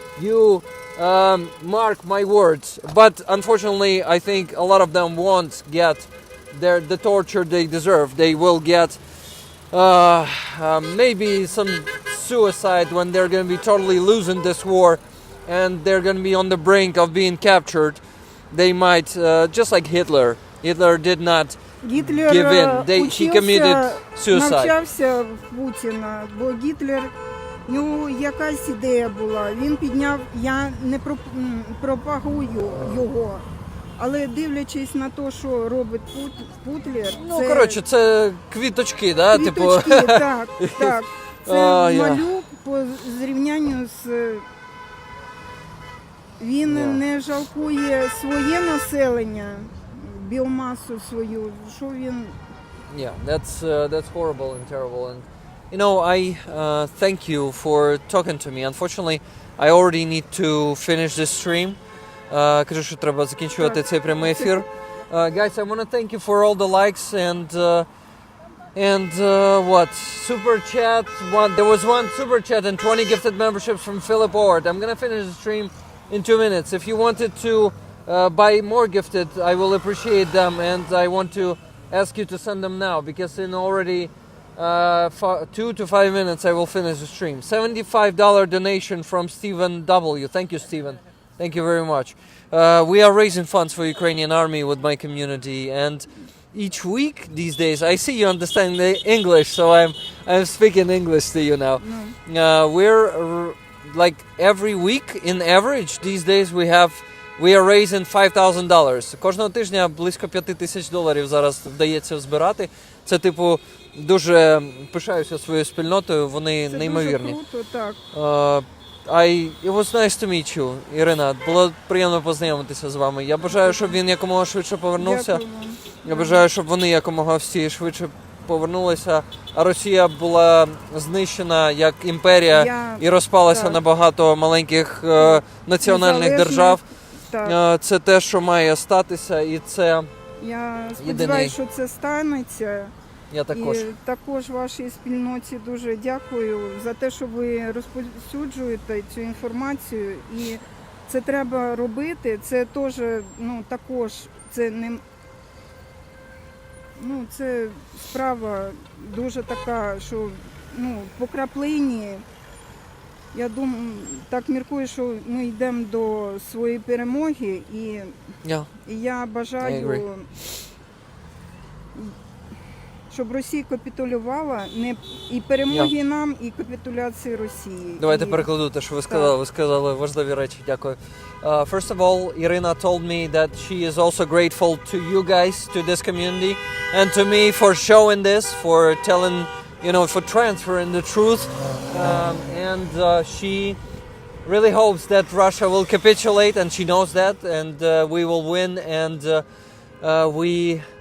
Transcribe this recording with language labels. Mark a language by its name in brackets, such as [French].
[English] You mark my words. But unfortunately, I think a lot of them won't get the torture they deserve. They will get maybe some suicide when they're going to be totally losing this war and they're going to be on the brink of being captured. They might, just like Hitler. Hitler did not give in. He committed suicide. [Ukrainian] Навчався в Путіна, бо Гітлер, в нього якась ідея була. Він підняв, я не пропагую його, але дивлячись на те, що робить Путлер, це квіточки, да? Квіточки, так. Це малюк по зрівнянню з... Він не жалкує своє населення, біомасу свою, що він... [English] Yeah, that's horrible and terrible. And I thank you for talking to me. Unfortunately, I already need to finish this stream. [Ukrainian] Кажу, що треба закінчувати цей прямий ефір. [English] Guys, I want to thank you for all the likes and what? Super chat. There was one super chat and 20 gifted memberships from Philip Howard. I'm going to finish the stream in 2 minutes. If you wanted to buy more gifted, I will appreciate them, and I want to ask you to send them now, because in already 2 to 5 minutes I will finish the stream. $75 donation from Stephen W. Thank you, Stephen. Thank you very much. We are raising funds for Ukrainian army with my community, and each week these days, I see you understand the English, so I'm speaking English to you now. We're like every week, in average, these days we are raising $5,000. [Ukrainian] Кожного тижня близько $5,000 зараз вдається збирати. Це дуже пишаюся своєю спільнотою, вони неймовірні. Це дуже круто, так. [English] It was nice to meet you, Ірина. [Ukrainian] Було приємно познайомитися з вами. Я бажаю, щоб він якомога швидше повернувся. Дякую. Я бажаю, щоб вони якомога всі швидше повернулися, а Росія була знищена як імперія і розпалася на багато маленьких національних держав. Так. Це те, що має статися, і це Я сподіваюся, що це станеться. Я також. І також вашій спільноті дуже дякую за те, що ви розповсюджуєте цю інформацію. І це треба робити. Це теж, також, це не... це справа дуже така, що, по краплині. Я думаю, так міркую, що ми йдемо до своєї перемоги, і я бажаю, щоб Росія капітулювала, і перемоги нам, і капітуляції Росії. Давайте перекладу те, що ви сказали. Ви сказали важливі речі. Дякую. [English] First of all, Irina told me that she is also grateful to you guys, to this community, and to me for showing this, for telling, for transferring the truth. And she really hopes that Russia will capitulate, and she knows that, and we will win, and we